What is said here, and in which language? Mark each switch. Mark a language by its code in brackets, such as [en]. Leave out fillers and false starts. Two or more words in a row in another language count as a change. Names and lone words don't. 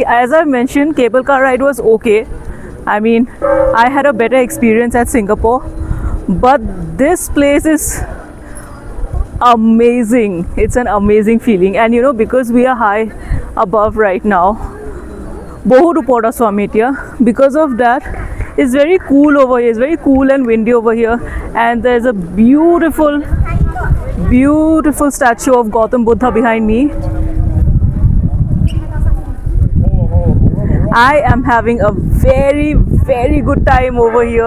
[en] As I mentioned, cable car ride was okay. I mean, I had a better experience at Singapore, but this place is amazing. It's an amazing feeling, and you know, because we are high above right now, [hi] बहुत ऊपर [as] आছো আমি এতিয়া, [en] because of that it's very cool over here. It's very cool and windy over here, and there's a beautiful statue of Gautam Buddha behind me. I am having a very good time over here.